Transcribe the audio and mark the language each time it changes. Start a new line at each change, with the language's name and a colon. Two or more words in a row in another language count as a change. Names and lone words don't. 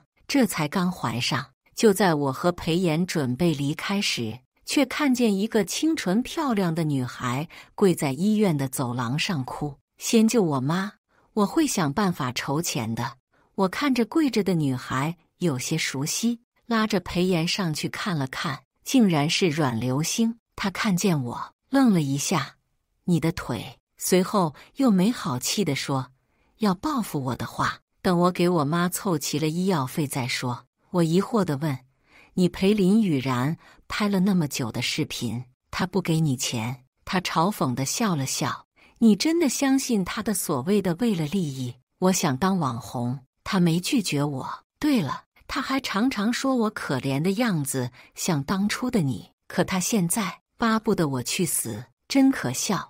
Chinese: 這才剛懷上，就在我和裴妍準備離開時，卻看見一個清純漂亮的女孩跪在醫院的走廊上哭：“先救我媽，我會想辦法籌錢的。” 我看着跪着的女孩有些熟悉，拉着裴妍上去看了看，竟然是阮流星。他看見我，愣了一下：“你的腿隨後又沒好氣地說，要報復我的話，等我給我媽湊齊了醫藥費再說。我疑惑地問，你陪林雨然拍了那麼久的視頻，她不給你錢？她嘲諷地笑了笑，你真的相信她的所謂的為了利益？我想當網紅，她沒拒絕我。對了，她還常常說我可憐的樣子像當初的你，可她現在巴不得我去死，真可笑。